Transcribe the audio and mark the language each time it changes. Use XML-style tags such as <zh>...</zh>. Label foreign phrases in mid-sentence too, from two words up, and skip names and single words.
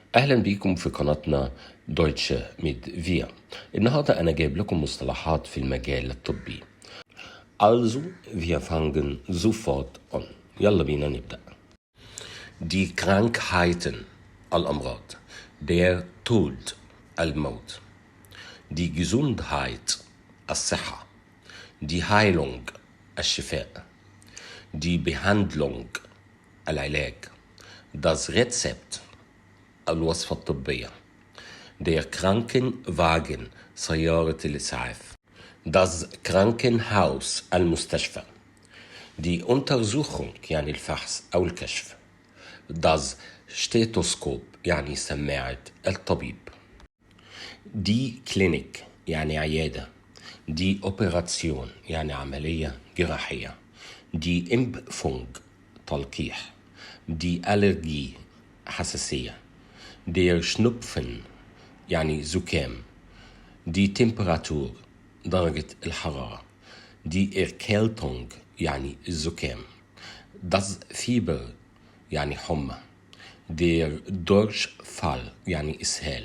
<ar>أهلا بيكم في قناتنا دويتشه ميد فيا. النهاردة أنا جايب لكم مصطلحات في المجال الطبي.</ar> <de>Also, wir fangen sofort an.</de> <ar>يلا بينا نبدأ.</ar> <de>Die Krankheiten, الأمراض. Der Tod, الموت. Die Gesundheit, الصحة. Die Heilung, الشفاء. Die Behandlung, العلاج. Das Rezept,</de> <ar>الوصفة الطبية.</ar> <de>Der Krankenwagen,</de> <ar>سيارة الإسعاف.</ar> <de>Das Krankenhaus, المستشفى. Die Untersuchung,</de> <ar>يعني الفحص أو الكشف.</ar> <de>Das Stethoskop,</de> <ar>يعني سماعة الطبيب.</ar> <de>Die Klinik,</de> <ar>يعني عيادة.</ar> <de>Die Operation,</de> <ar>يعني عملية جراحية.</ar> <de>Die Impfung, تلقيح. Die Allergie, حساسية. Der Schnupfen,</de> <ar>يعني زكام.</ar> <de>Die Temperatur,</de> <ar>درجة الحرارة.</ar> <de>Die Erkältung,</de> <ar>يعني الزكام.</ar> <de>Das Fieber,</de> <ar>يعني حمى.</ar> <de>Der Durchfall,</de> <ar>يعني إسهال.</ar>